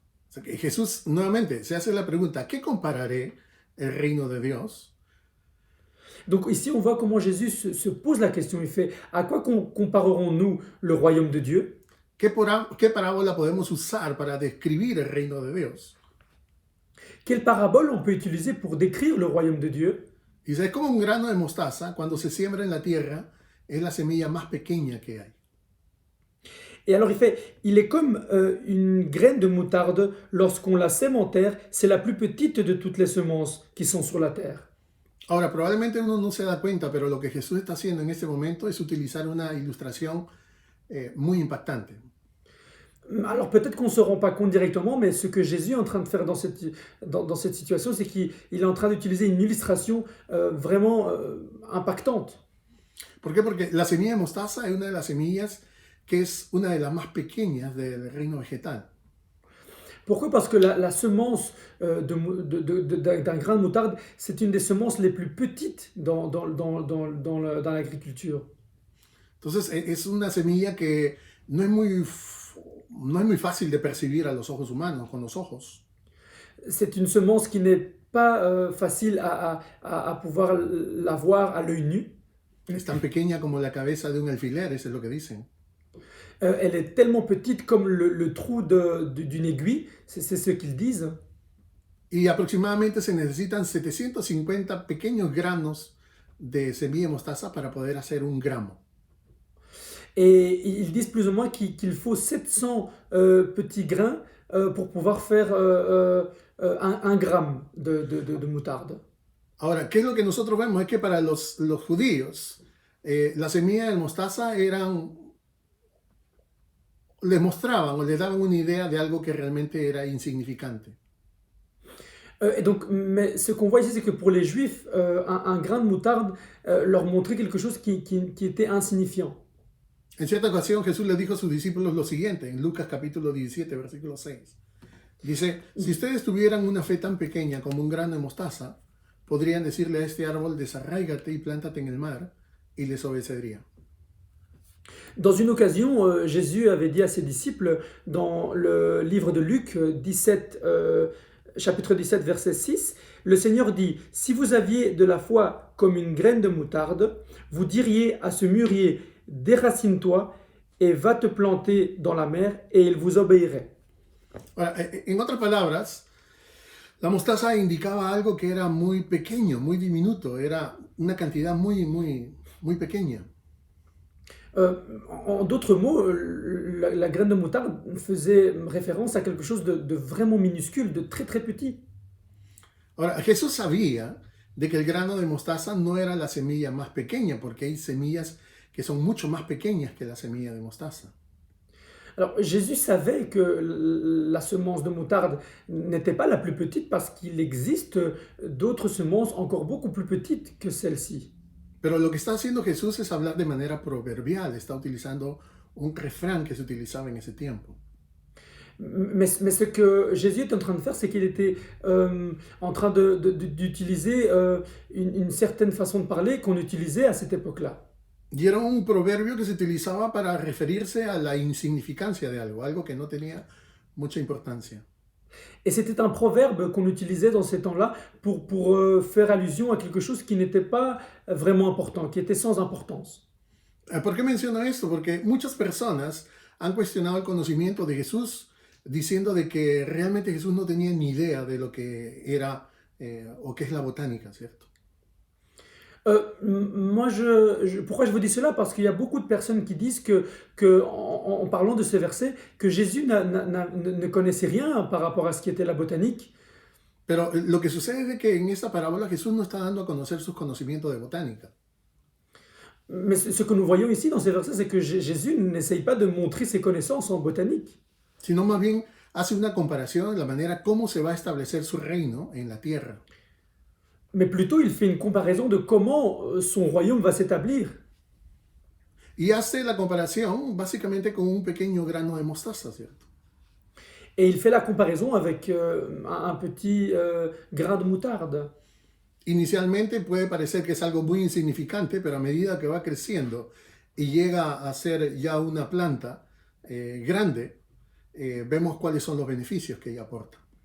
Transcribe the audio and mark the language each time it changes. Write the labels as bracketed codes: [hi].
[es] O sea, que Jesús nuevamente se hace la pregunta, ¿a qué compararé el reino de Dios? [fr] Donc ici, on voit comment Jésus se pose la question. Il fait, à quoi comparerons-nous le royaume de Dieu? [es] ¿Qué parábola podemos usar para describir el reino de Dios? [fr] Quelle parabole on peut utiliser pour décrire le royaume de Dieu? [es] Dice, es como un grano de mostaza, cuando se siembra en la tierra, es la semilla más pequeña que hay. [fr] Et alors il fait, il est comme une graine de moutarde, lorsqu'on la sème en terre, c'est la plus petite de toutes les semences qui sont sur la terre. [es] Ahora, probablemente uno no se da cuenta, pero lo que Jesús está haciendo en este momento es utilizar una ilustración muy impactante. [fr] Alors peut-être qu'on ne se rend pas compte directement, mais ce que Jésus est en train de faire dans cette situation, c'est qu'il est en train d'utiliser une illustration vraiment impactante. [es] ¿Por qué? Porque la semilla de mostaza es una de las semillas que es una de las más pequeñas del reino vegetal. [fr] Pourquoi? Parce que la semence d'un grain de moutarde, c'est une des semences les plus petites dans l'agriculture. [es] Entonces, es una semilla que no es muy fácil de percibir a los ojos humanos, con los ojos. [fr] C'est une semence qui n'est pas facile à pouvoir la voir à l'œil nu. [es] Es tan pequeña como la cabeza de un alfiler, eso es lo que dicen. [fr] Elle est tellement petite comme le trou d'une aiguille, c'est ce qu'ils disent. [es] Y aproximadamente se necesitan 750 pequeños granos de semilla de mostaza para poder hacer un gramo. [fr] Et ils disent plus ou moins qu'il faut 700 petits grains pour pouvoir faire un gramme de moutarde. [es] Ahora, ¿qué es lo que nosotros vemos? Es que para los judíos, la semilla de mostaza les mostraban o les daban una idea de algo que realmente era insignificante. [fr] Et donc, mais ce qu'on voit ici, c'est que pour les Juifs, un grain de moutarde leur montrait quelque chose qui était insignifiant. [es] En cierta ocasión Jesús le dijo a sus discípulos lo siguiente, en Lucas capítulo 17, versículo 6. Dice, si ustedes tuvieran una fe tan pequeña como un grano de mostaza, podrían decirle a este árbol, desarráigate y plántate en el mar, y les obedecería. [fr] Dans une occasion, Jésus avait dit à ses disciples dans le livre de Luc 17, chapitre 17, verset 6, le Seigneur dit, si vous aviez de la foi comme une graine de moutarde, vous diriez à ce mûrier, déracine-toi et va te planter dans la mer et il vous obéirait. [es] Ahora, en otras palabras, la mostaza indicaba algo que era muy pequeño, muy diminuto, era una cantidad muy pequeña. [fr] En d'autres mots, la graine de moutarde faisait référence à quelque chose de vraiment minuscule, de très très petit. [es] Ahora, Jesús sabía de que el grano de mostaza no era la semilla más pequeña, porque hay semillas que son mucho más pequeñas que la semilla de mostaza. [fr] Alors Jésus savait que la semence de moutarde n'était pas la plus petite parce qu'il existe d'autres semences encore beaucoup plus petites que celle-ci. [es] Pero lo que está haciendo Jesús es hablar de manera proverbial, está utilizando un refrán que se utilizaba en ese tiempo. [fr] Mais ce que Jésus est en train de faire, c'est qu'il était en train d'utiliser une certaine façon de parler qu'on utilisait à cette époque-là. [es] Y era un proverbio que se utilizaba para referirse a la insignificancia de algo que no tenía mucha importancia. [fr] Et c'était un proverbe qu'on utilisait dans ces temps-là pour faire allusion à quelque chose qui n'était pas vraiment important, qui était sans importance. [es] ¿Por qué menciono esto? Porque muchas personas han cuestionado el conocimiento de Jesús diciendo de que realmente Jesús no tenía ni idea de lo que era o qué es la botánica, ¿cierto? [fr] Moi, pourquoi je vous dis cela? Parce qu'il y a beaucoup de personnes qui disent en parlant de ces versets, que Jésus ne connaissait rien par rapport à ce qui était la botanique. [es] Pero lo que sucede es de que en esta parábola Jesús no está dando a conocer sus conocimientos de botánica. [fr] Mais ce que nous voyons ici dans ces versets, c'est que Jésus n'essaye pas de montrer ses connaissances en botanique. [es] Sino más bien hace una comparación de la manera cómo se va a establecer su reino en la tierra. [fr] Mais plutôt, il fait une comparaison de comment son royaume va s'établir. [es] Y hace la comparación básicamente con un pequeño grano de mostaza, ¿cierto? [fr] Et il fait la comparaison avec un petit grain de moutarde. [es] Inicialmente puede parecer que es algo muy insignificante, pero a medida que va creciendo y llega a ser ya una planta grande, vemos cuáles son los beneficios que ella aporta.